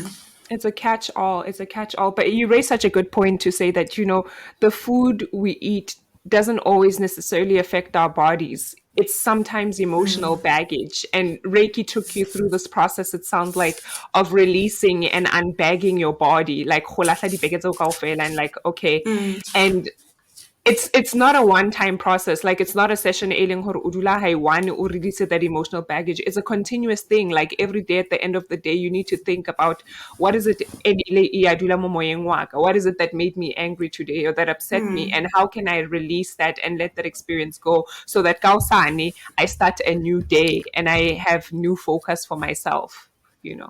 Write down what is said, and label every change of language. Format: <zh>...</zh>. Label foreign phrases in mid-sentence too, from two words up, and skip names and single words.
<en>It's a catch-all. It's a catch-all. But you raise such a good point to say that, the food we eat doesn't always necessarily affect our bodies. It's sometimes emotional baggage. And Reiki took you through this process, it sounds like, of releasing and unbagging your body.</en> <st>Like, go lahla dibeke tseo kaofela,</st> <en>and like, okay. And it's not a one-time process. Like, it's not a session</en> <st>ailing hore o dula ha one o</st> <en>release that emotional baggage. It's a continuous thing. Like, every day at the end of the day, you need to think about, what is it what is it that made me angry today or that upset me, and how can I release that and let that experience go, so that kaosane I start a new day and I have new focus for myself, you know.</en>